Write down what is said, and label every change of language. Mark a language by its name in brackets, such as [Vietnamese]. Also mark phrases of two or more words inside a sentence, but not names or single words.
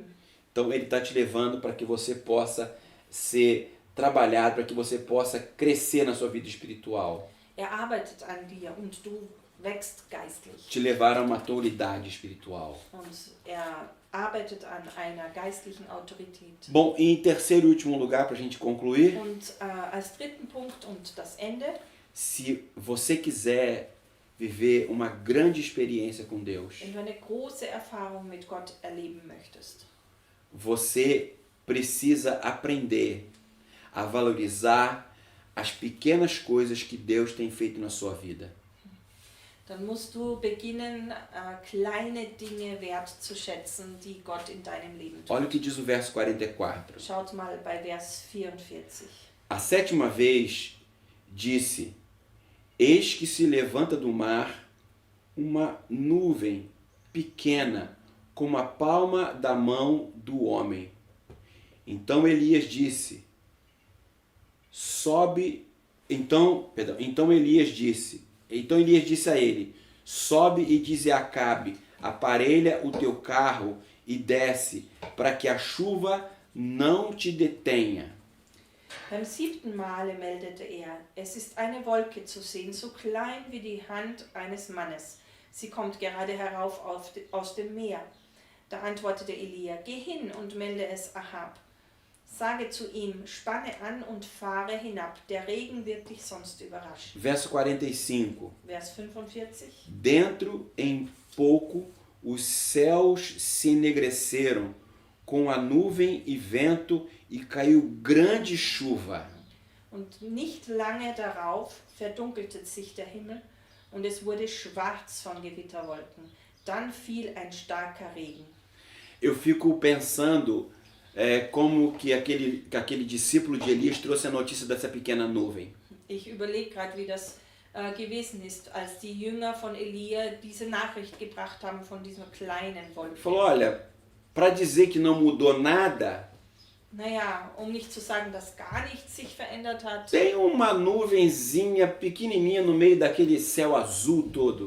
[Portuguese] Então Ele está te levando para que você possa ser trabalhado, para que você possa crescer na sua vida espiritual. [German] Arbeitet an dir und du wächst geistlich. [Portuguese] Te levar a uma autoridade espiritual. [German] Und arbeitet an einer geistlichen Autorität. [Portuguese] Bom, e em terceiro e último lugar, para a gente concluir, [German] Und als dritten Punkt und das Ende, [Portuguese] se você quiser viver uma grande experiência com Deus, [German] wenn du eine große Erfahrung mit Gott erleben möchtest, [Portuguese] você precisa aprender a valorizar as pequenas coisas que Deus tem feito na sua vida. [German] dann musst du beginnen, kleine Dinge wertzuschätzen, die Gott in deinem Leben tut. [Portuguese] Olha o que diz o verso 44. [German] Schaut mal bei Vers 44. [Portuguese] A sétima vez disse: Eis que se levanta do mar uma nuvem pequena, como a palma da mão do homem. Então Elias disse: Então Elias disse a ele: Sobe e dize a Acabe: Aparelha o teu carro e desce, para que a chuva não te detenha. [German] Beim 7. Male meldete er, es ist eine Wolke zu sehen, so klein wie die Hand eines Mannes. Sie kommt gerade herauf aus dem Meer. Da antwortete Elia, geh hin und melde es Ahab. Sage zu ihm, spanne an und fahre hinab, der Regen wird dich sonst überraschen. [Portuguese] Verso 45. [German] Vers 45. [Portuguese] Dentro em pouco os céus se enegreceram com a nuvem e vento e caiu grande chuva. [German] Und nicht lange darauf verdunkelte sich der Himmel und es wurde schwarz von Gewitterwolken. Dann fiel ein starker Regen. [Portuguese] Eu fico pensando como que aquele discípulo de Elias trouxe a notícia dessa pequena nuvem. [German] Ich überlege gerade, wie das gewesen ist, als die Jünger von Elia diese Nachricht gebracht haben von dieser kleinen Wolke. [Portuguese] Falou, olha, para dizer que não mudou nada, [German] Naja, um nicht zu sagen, dass gar nichts sich verändert hat, [Portuguese] tem uma nuvenzinha pequenininha no meio daquele céu azul todo.